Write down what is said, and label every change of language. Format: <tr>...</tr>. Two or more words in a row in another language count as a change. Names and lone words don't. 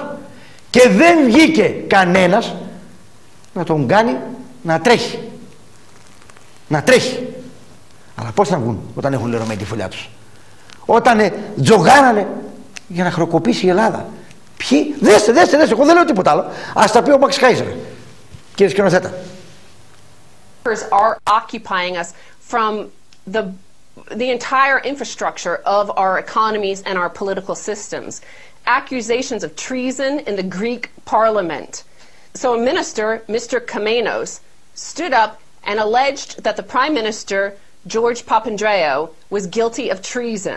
<el>Και δεν βγήκε κανένας να τον κάνει να τρέχει. Να τρέχει. Αλλά πώς θα βγουν όταν έχουν λερωμένη τη φωλιά τους? όταν τζογάρανε για να χρεοκοπήσει η Ελλάδα. Ποιοι? Δέστε, εγώ δεν λέω τίποτα άλλο. Ας τα πει ο Μαξ Χάιζερ, κύριε σκηνοθέτα.</el> <en>Are occupying us from the entire infrastructure of our economies and our political systems. Accusations of treason in the Greek parliament. So a minister, Mr. Kamenos, stood up and alleged that the Prime Minister, George Papandreou, was guilty of treason.</en>